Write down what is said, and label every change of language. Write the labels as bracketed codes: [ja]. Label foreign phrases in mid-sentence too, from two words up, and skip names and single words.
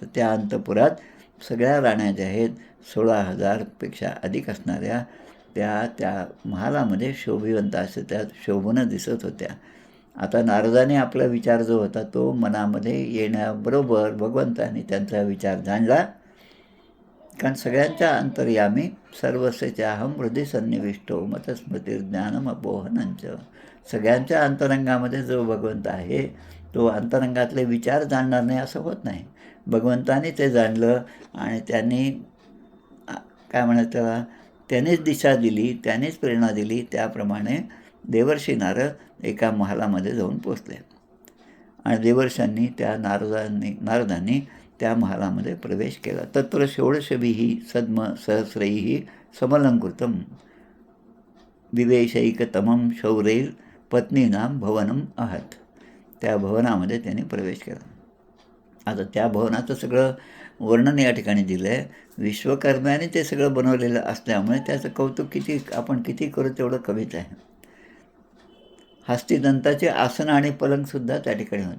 [mr] त्या अंतपुरात सगळ्या राण्या ज्या आहेत 16,000पेक्षा अधिक असणाऱ्या त्या महालामध्ये शोभिवंत असे त्या शोभून दिसत होत्या. आता नारदाने आपला विचार जो होता तो मनामध्ये येण्याबरोबर भगवंताने त्यांचा विचार जाणला. कारण सगळ्यांच्या अंतर्यामी [sa] सर्वस्यचाहम हृदय सन्निविष्टो मतस्मृतिर्ज्ञानम अपोहनंच. [mr] सगळ्यांच्या अंतरंगामध्ये जो भगवंत आहे तो अंतरंगातले विचार जाणणार नाही असं होत नाही. भगवंताने ते जाणलं आणि त्यांनी काय म्हणत त्याला, त्यानेच दिशा दिली, त्यानेच प्रेरणा दिली. त्याप्रमाणे देवर्षी नारद एका महालामध्ये जाऊन पोचले आणि देवर्षांनी त्या नारदांनी त्या महालामध्ये प्रवेश केला. [sa] तत्र षोडशभिः सद्म सहस्रैः समलंकृतम विवेशैकतमं शौरैर पत्नीनां भवनम अहत. [mr] त्या भवनामध्ये त्यांनी प्रवेश केला. आता त्या भवनाचं सगळं वर्णन या ठिकाणी दिलं आहे. विश्वकर्म्याने ते सगळं बनवलेलं असल्यामुळे त्याचं कौतुक आपण किती करू तेवढं कमीच आहे. हस्तिदंताचे आसन आणि पलंगसुद्धा त्या ठिकाणी होतं.